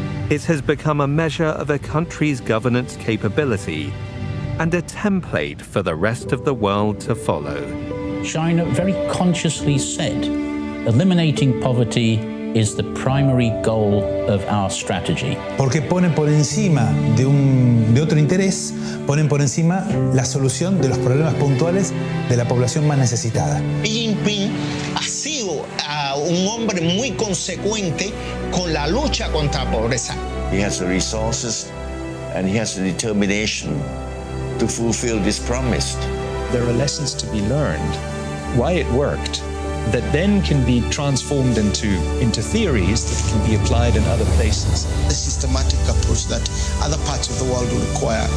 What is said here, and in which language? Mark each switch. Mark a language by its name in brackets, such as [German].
[English] It has become a measure of a country's governance capability and a template for the rest of the world to follow. China very consciously said, eliminating poverty is the primary goal of our strategy. [Spanish] Porque ponen por encima de otro interés, ponen por encima la solución de los problemas puntuales de la población más necesitada. Xi Jinping ha sido un hombre muy consecuente con la lucha contra la pobreza. [English] He has the resources and he has the determination to fulfill this promise. There are lessons to be learned, why it worked, that then can be transformed into theories that can be applied in other places. The systematic approach that other parts of the world will require.